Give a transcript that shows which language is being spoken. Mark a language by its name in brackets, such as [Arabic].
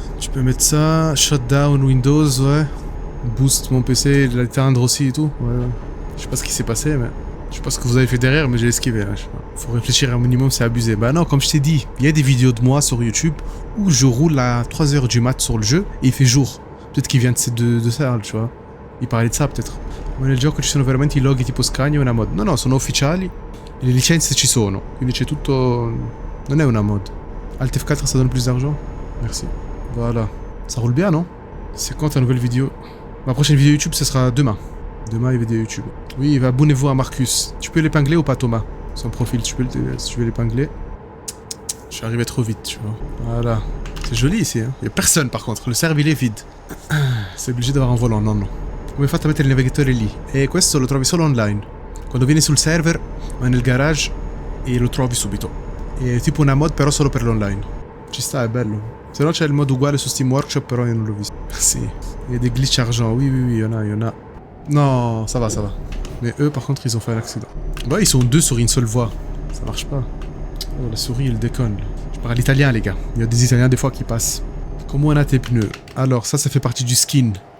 [French] Tu peux mettre ça, shutdown Windows, ouais. Boost mon PC, l'éteindre aussi et tout. Ouais, ouais. Je sais pas ce qui s'est passé, mais... Je sais pas ce que vous avez fait derrière, mais j'ai esquivé. Là. Faut réfléchir un minimum, c'est abusé. Bah non, comme je t'ai dit, il y a des vidéos de moi sur YouTube où je roule à 3h du mat sur le jeu et il fait jour. Peut-être qu'il vient de ça, tu vois. Il parlait de ça, peut-être. [Italian] Ma nel gioco ci sono veramente I loghi tipo Scania o una mod. No, no, sono ufficiali. Le licenze ci sono. Quindi c'è tutto... Non è una mod. [French] Alt F4, ça donne plus d'argent. Merci. Voilà. Ça roule bien, non? C'est quand ta nouvelle vidéo? Ma prochaine vidéo YouTube, ce sera demain. Demain, il y a vidéo YouTube. Oui, abonnez-vous à Marcus. Tu peux l'épingler ou pas, Thomas? Son profil, si tu veux l'épingler. Je suis arrivé trop vite, tu vois. Voilà. C'est joli ici, hein. Il n'y a personne, par contre. Le serve, il est vide. C'est obligé d'avoir un volant, non, non. [Italian] Come fate a mettere il navigatore lì? E questo lo trovi solo online. Quando vieni sul server, vai nel garage e lo trovi subito. È tipo una mod, però solo per l'online. Ci sta, è bello. Se no c'è il mod uguale su Steam Workshop, però io non l'ho visto. Sì. [French] Il y a des glitches argent. Oui, oui, oui, il y en a. Non, ça va, ça va. Mais eux, par contre, ils ont fait un accident. Bah, ils sont deux sur une seule voie. Ça marche pas. Oh, la souris, elle déconne. Je parle italien, les gars. Il y a des Italiens, des fois, qui passent. Comment on a tes pneus? Alors, ça fait partie du skin.